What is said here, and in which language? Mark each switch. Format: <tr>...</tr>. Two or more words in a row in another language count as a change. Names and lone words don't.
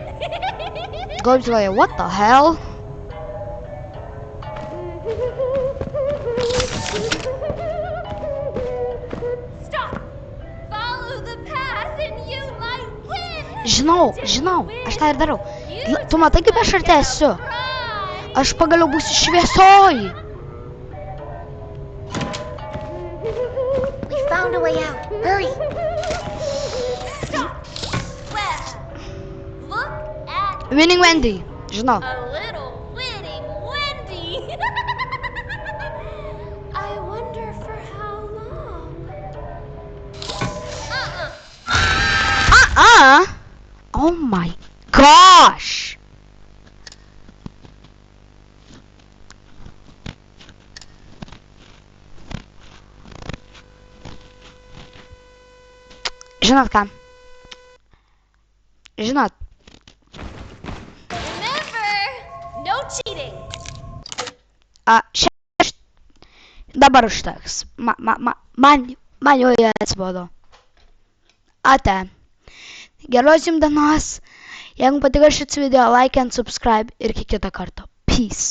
<en>Goes like, what the hell? Stop. Follow the path and you might win.</en> <lt>Žinau, aš tą ir darau. Tu matai, kaip aš arti esu? Aš pagaliau būsiu šviesoj.</lt> <en>We found a way out. Hurry. Stop. Well, look at Winning Wendy. Žinau. a little winning Wendy. I wonder for how long. Oh my gosh.</en> <lt>Žinot ką? Žinot,</lt> <en>Remember, no cheating.</en> <lt>dabar užteks. Man jau atsibodo. Ate. Geros jums dienos. Jeigu patiko šis video,</lt> <en>like and subscribe</en> <lt>ir iki kito karto.</lt> <en>Peace.</en>